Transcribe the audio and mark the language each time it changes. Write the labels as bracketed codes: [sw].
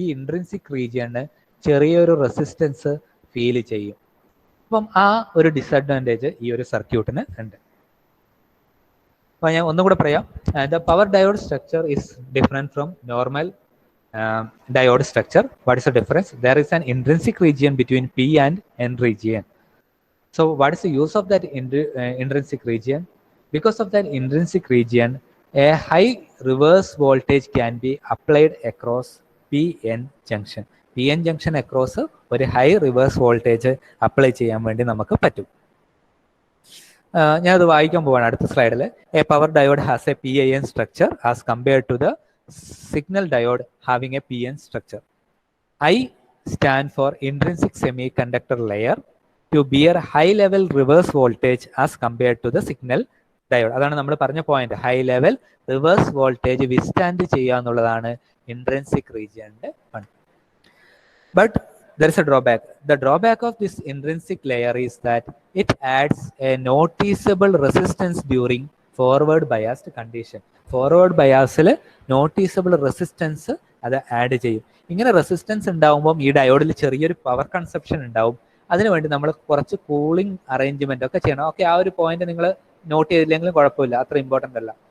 [ml] ഈ ഇൻട്രിൻസിക് റീജിയന് ചെറിയൊരു resistance feel ചെയ്യും. അപ്പം ആ ഒരു ഡിസഡ്വാൻറ്റേജ് ഈ ഒരു സർക്യൂട്ടിന് ഉണ്ട്. അപ്പോൾ ഞാൻ ഒന്നുകൂടെ പറയാം. [en] The power diode structure is different from normal diode structure. What is the difference? There is an intrinsic region between P and N region. So what is the use of that intrinsic region? Because of that intrinsic region, a high reverse voltage can be applied across PN junction. [ml] PN junction across ഒരു high reverse voltage apply ചെയ്യാൻ വേണ്ടി നമുക്ക് പറ്റും. ഞാനത് വായിക്കാൻ പോവാണ് അടുത്ത സ്ലൈഡിൽ. [en] A power diode has a PIN structure as compared to the signal diode having a PN structure. I stand for intrinsic semiconductor layer to bear high level reverse voltage as compared to the signal diode. [ml] അതാണ് നമ്മൾ പറഞ്ഞ point. High level reverse voltage withstand ചെയ്യുക എന്നുള്ളതാണ് intrinsic റീജിയന്റെ പണി. [en] But there is a drawback. The drawback of this intrinsic layer is that it adds a noticeable resistance during forward biased condition. [ml] Forward biasൽ noticeable resistance അത് add ചെയ്യും. ഇങ്ങനെ resistance ഉണ്ടാവുമ്പം ഈ ഡയോഡിൽ ചെറിയൊരു power consumption ഉണ്ടാവും. അതിനുവേണ്ടി നമ്മൾ കുറച്ച് കൂളിംഗ് അറേഞ്ച്മെന്റ് ഒക്കെ ചെയ്യണം. ഓക്കെ, ആ ഒരു പോയിന്റ് നിങ്ങൾ നോട്ട് ചെയ്തില്ലെങ്കിലും കുഴപ്പമില്ല, അത്ര ഇമ്പോർട്ടൻ്റ് അല്ല.